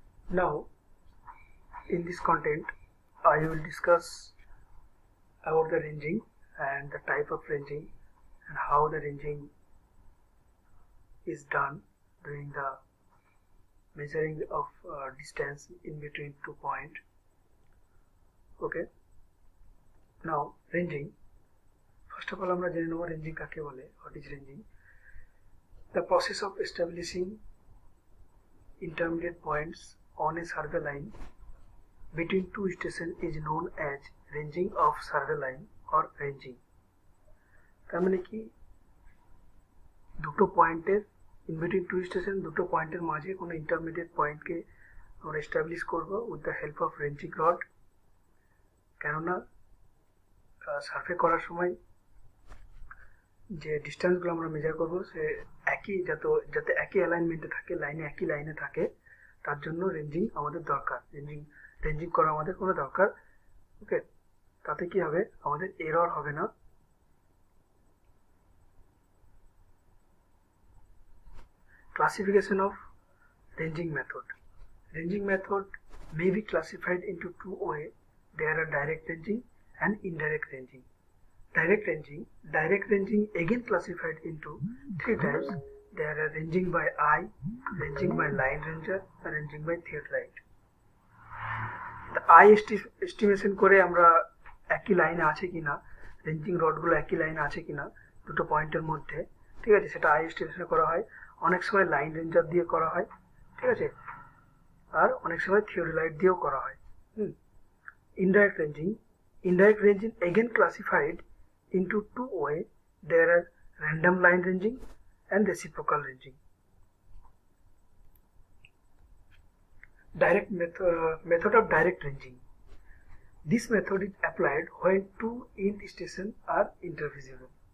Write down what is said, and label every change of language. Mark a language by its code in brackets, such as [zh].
[en] Now, in this content, I will discuss about the ranging and the type of ranging and how the ranging is done during the measuring of distance in between 2 points. Okay. Now, ranging. First of all, [bn] আমরা জেনে নেব ranging কাকে বলে. [en] What is ranging? The process of establishing intermediate points on a survey line between two stations is known as ranging of survey line or ranging. [bn] তার মানে কি দুটো পয়েন্টের [en] in between two [bn] স্টেশন দুটো পয়েন্টের মাঝে কোনো ইন্টারমিডিয়েট পয়েন্টকে আমরা এস্টাবলিশ করব with the help of ranging rod. কেননা সার্ভে করার সময় যে ডিস্টেন্সগুলো আমরা মেজার করব সে একই যাতে একই অ্যালাইনমেন্টে থাকে, একই লাইনে থাকে, তার জন্য রেঞ্জিং আমাদের দরকার। রেঞ্জিং করা আমাদের কোনো দরকার। ওকে, তাতে কি হবে, আমাদের এরর হবে না। [en] Classification of ranging method. Ranging method may be classified into two ways. There are direct ranging and indirect ranging. Direct ranging again classified into three types. There are ranging by eye, ranging by line ranger, and ranging by theodolite. The eye estimation [bn] করে আমরা একই লাইনে আছে কিনা, ranging রডগুলো একই লাইনে আছে কিনা দুটো পয়েন্টের মধ্যে, ঠিক আছে, সেটা আই এস্টিমেশন করা হয়। অনেক সময় লাইন রেঞ্জার দিয়ে করা হয়, ঠিক আছে, আর অনেক সময় থিওরিলাইট দিয়েও করা হয়। [en] Indirect ranging again classified into two ways. There are random line ranging and reciprocal ranging. Method of direct ranging. This method is applied when two end stations are intervisible.